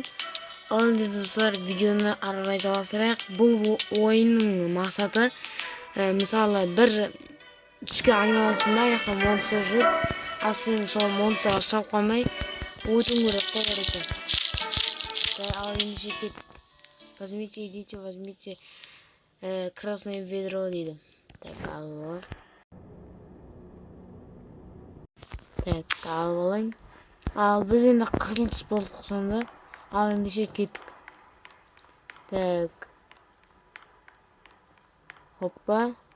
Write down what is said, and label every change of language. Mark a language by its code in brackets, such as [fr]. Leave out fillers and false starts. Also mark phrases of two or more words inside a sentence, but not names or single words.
[kk] Ал енді достар, видеоны ары қарай жалғастырайық. Бұл ойынның мақсаты мысалы бір түске айналасында аяқта монстр жүр, ал сен сол монстрға ұстап қалмай өтуің керек қой, короче. Ал ендеше кеттік. [ru] Возьмите красное ведро дейді. [kk] Так, алып алайын. Ал біз енді қызыл түс болдық сонда. Ал ендеше кеттік. Так. Hoppa.